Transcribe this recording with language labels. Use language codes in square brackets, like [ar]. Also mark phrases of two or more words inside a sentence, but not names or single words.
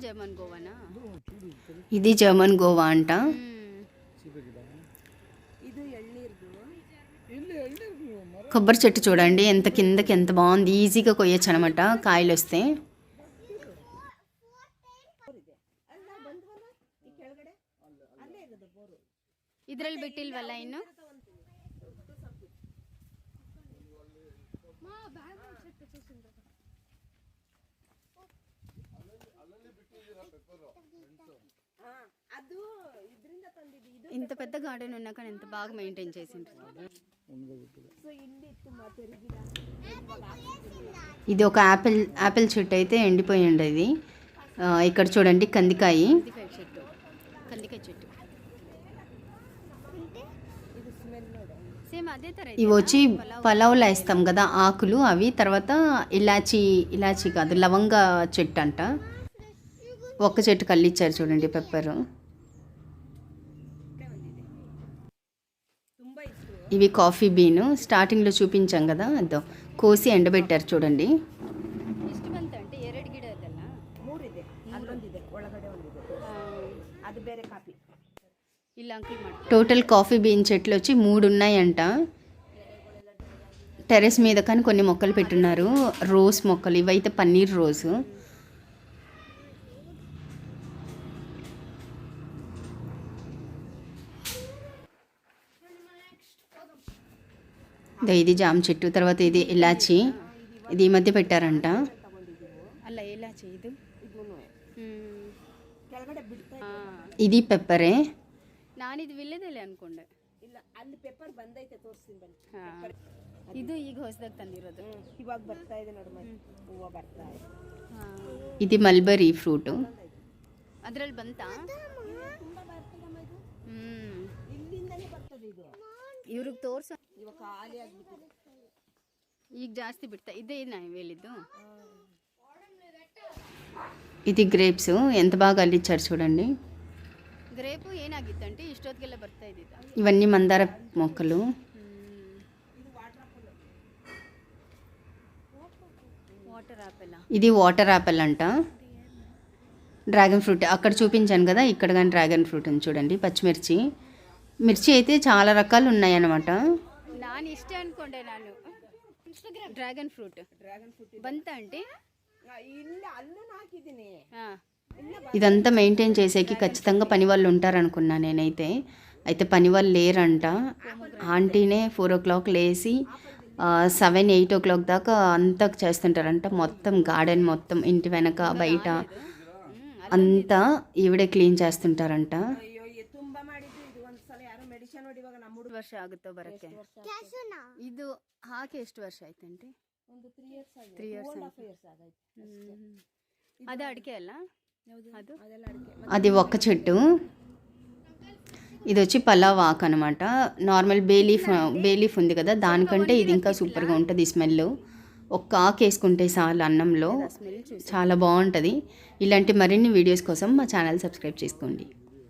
[te] ఇది జర్మన్ గోవా అంట. కొబ్బరి చెట్టు చూడండి ఎంత కిందకి ఎంత బాగుంది. ఈజీగా కొయ్యొచ్చు అనమాట కాయలు వస్తే. [kn] ಇದ್ರಲ್ಲಿ ಬಿಟ್ಟಿಲ್ವಲ್ಲ ಇನ್ನು? ಅದು ಇದರಿಂದ ತಂದಿದ್ದು ಇದು. [te] ఇంత పెద్ద గార్డెన్ ఉన్నా కానీ ఎంత బాగా మెయింటైన్ చేసిండ్రు. సో ఇల్లు ఇತ್ತು మా పెరిగిన ఇది ఒక యాపిల్ చెట్టు అయితే ఎండిపోయి ఉండేది. ఇక్కడ చూడండి కందికాయ చెట్టు. సేమ్ అదే ತರ. ఇవి వచ్చి పలావ్లో వేస్తాం కదా ఆకులు అవి. తర్వాత ఇలాచి కాదు లవంగ చెట్టు అంట. ఒక్క చెట్టు కల్లిచ్చారు చూడండి పెప్పరు. ఇవి [en] coffee bean [te] స్టార్టింగ్లో చూపించాం కదా, అదో కోసి ఎండబెట్టారు చూడండి. [kn] ಮೂರಿದೆ, ಅಲ್ಲೊಂದಿದೆ, ಒಳಗಡೆ ಒಂದಿದೆ, ಅದು ಬೇರೆ ಕಾಫಿ. [en] total coffee bean [te] చెట్లు వచ్చి 3 ఉన్నాయంట. టెరెస్ మీద కానీ కొన్ని మొక్కలు పెట్టున్నారు, రోజ్ మొక్కలు. ఇవైతే పన్నీర్ రోజు. ఇది జామ చెట్టు. తర్వాత ఇది ఇలాచి, ఇది ఈ మధ్య పెట్టారంట. అలా ఇలాచి ఇది పెప్పరే. [kn] ನಾನಿದು ವಿಲ್ಲೆದೆಲೆ ಅನ್ಕೊಂಡೆ. ಇಲ್ಲ, ಅಲ್ಲಿ ಪೆಪ್ಪರ್ ಬಂದೈತೆ, ತೋರಿಸ್ತೀನಿ ಬನ್ನಿ. ಇದು ಈಗ ಹೊಸದಾಗಿ ತಂದಿರೋದು. ಇವಾಗ ಬರ್ತಾ ಇದೆ ನೋಡಿ, ಹೂವು ಬರ್ತಾ ಇದೆ. ಇದು [en] mulberry fruit. [kn] ಅದರಲ್ಲಿ ಬಂತಾ? ತುಂಬಾ ಬರ್ತದಮ್ಮ ಇದು. ಇಲ್ಲಿಂದನೇ ಬರ್ತದೆ ಇದು. ಇವ್ರಿಗೆ ತೋರ್ಸು. ಇವಾಗ ಖಾಲಿ ಆಗ್ಬಿಟ್ಟಿದೆ. ಈಗ ಜಾಸ್ತಿ ಬಿಡ್ತಾ ಇದೇ ನಾವು ಹೇಳಿದ್ದು. [te] ఇది గ్రేప్స్ ఎంత బాగా అల్లిచ్చారు చూడండి. [kn] ಗ್ರೇಪು ಏನಾಗಿದ್ದಂಟೆ ಇಷ್ಟೊತ್ತುಕೆಳ್ಳ ಬರ್ತಾ ಇದ್ದಿದ್ದ. [te] ఇవన్నీ మందార మొక్కలు. ఇది [en] water apple [te] అంట. [en] dragon fruit [te] అక్కడ చూపించాను కదా, ఇక్కడ కానీ [en] dragon fruit [te] ఉంది చూడండి. పచ్చిమిర్చి, మిర్చి అయితే చాలా రకాలు ఉన్నాయన్నమాట. [kn] ನಾನು ಇಷ್ಟ ಅನ್ಕೊಂಡೆ. ನಾನು [en] dragon fruit [kn] ಬಂತ అంటే ಇಲ್ಲ, ಅಲ್ಲೂ ಹಾಕಿದ್ದೀನಿ. [te] ఇదంతా మెయింటైన్ చేసేకి ఖచ్చితంగా పని వాళ్ళు ఉంటారనుకున్నా నేనైతే. అయితే పని వాళ్ళు లేరంట. ఆంటీనే 4 o'clock లేసి 7-8 o'clock దాకా అంతా చేస్తుంటారంట. మొత్తం గార్డెన్ మొత్తం, ఇంటి వెనక బయట అంతా ఈవిడే క్లీన్ చేస్తుంటారంట. [kn] ವರ್ಷ ಆಗುತ್ತೋ ಬರಕ್ಕೆ. ಇದು ಹಾಕಿ ಎಷ್ಟು ವರ್ಷ ಆಯ್ತಂటే? ಒಂದು 3 years ಆಗಿದೆ. 3 years ಆಗಿದೆ. ಅದು ಅಡಿಕೆ ಅಲ್ಲ? ಅದು ಅದೆಲ್ಲ ಅಡಿಕೆ. [te] అది ఒక్క చెట్టు. ఇది వచ్చి పలావ్ ఆకు అనమాట. [en] normal bayleaf [te] ఉంది కదా, దానికంటే ఇది ఇంకా సూపర్గా ఉంటుంది స్మెల్. ఒక్క ఆకు వేసుకుంటే చాలు అన్నంలో, చాలా బాగుంటుంది. ఇలాంటి మరిన్ని వీడియోస్ కోసం మా ఛానల్ సబ్స్క్రైబ్ చేసుకోండి.